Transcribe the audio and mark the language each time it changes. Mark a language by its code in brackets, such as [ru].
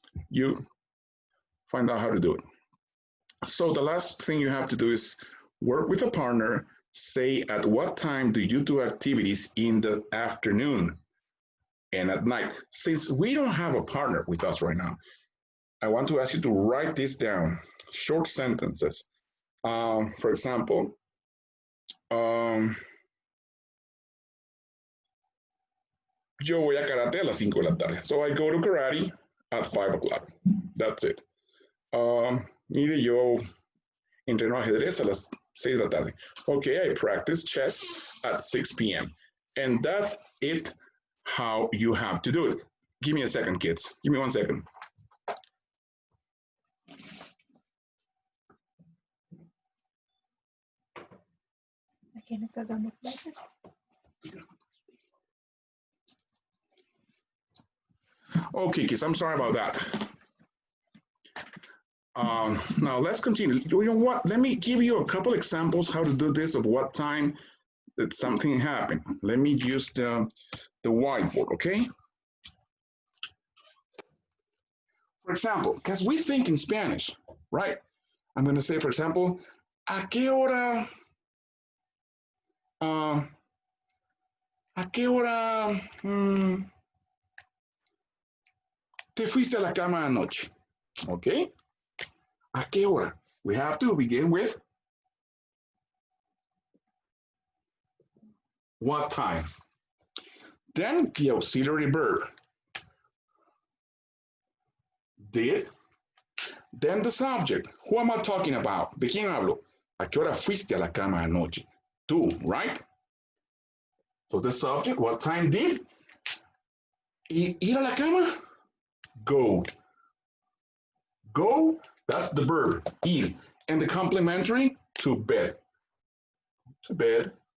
[en] You find out how to do it. So the last thing you have to do is work with a partner. Say at what time do you do activities in the afternoon and at night. Since we don't have a partner with us right now, I want to ask you to write this down, short sentences. For example, [es] yo voy a karate a las 5 de la tarde. [en] So I go to karate at 5 o'clock. That's it. [es] Mire, yo entreno ajedrez a las 6 de la tarde. [en] Okay, I practice chess at 6 p.m. And that's it, how you have to do it. Give me a second, kids. Give me 1 second. [es] ¿A quién estás dando clases? [en] Okay, kids, I'm sorry about that. Now let's continue. You know what? Let me give you a couple examples how to do this of what time that something happened. Let me use the whiteboard, okay? For example, because we think in Spanish, right? I'm going to say, for example, [es] ¿a qué hora? ¿A qué hora te fuiste a la cama anoche? Okay. ¿A qué hora? [en] We have to begin with what time. Then the auxiliary verb. Did. Then the subject. Who am I talking about? [es] ¿De quién hablo? ¿A qué hora fuiste a la cama anoche? Tú, [en] right? So the subject, what time did? [es] Ir a la cama? [en] Go. Go, that's the verb, ir. And the complementary, to bed. To bed.